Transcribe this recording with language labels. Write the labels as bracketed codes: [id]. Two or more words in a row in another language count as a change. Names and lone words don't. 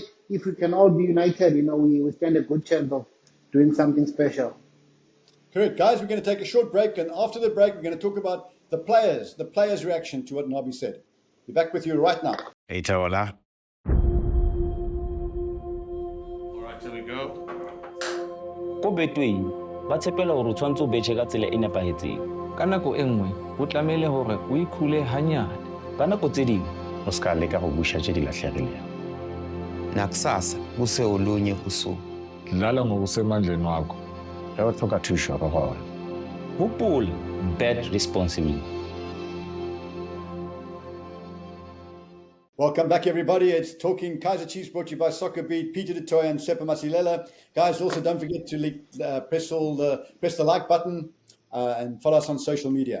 [en] If we can all be united, we stand a good chance of doing something special. Correct. Guys, we're going to take a short break, and after the break, we're going to talk about the players' reaction to what Nabi said. We're back with you right now. Hey, Tawala. All right, here we go. [st] Ko Betway ba tshepela hore o tshwantse o betjhe ka tsela e nepahetseng. Ka nako e nngwe ho tlamehile hore o ikhule hanyane. Ka nako tse ding [tn] O ska leka go busha tse di latlhegileng. [zu] Nakusasa kuse olunye usuku. Dlala ngokusemandleni wakho. [nso] Ge o tlhoka thuso go gona. hopola, [en] bet responsibly. Welcome back, everybody. It's Talking Kaizer Chiefs, brought to you by SoccerBeat, Peter du Toit and Tsepo Masilela. Guys, also don't forget to press the like button and follow us on social media.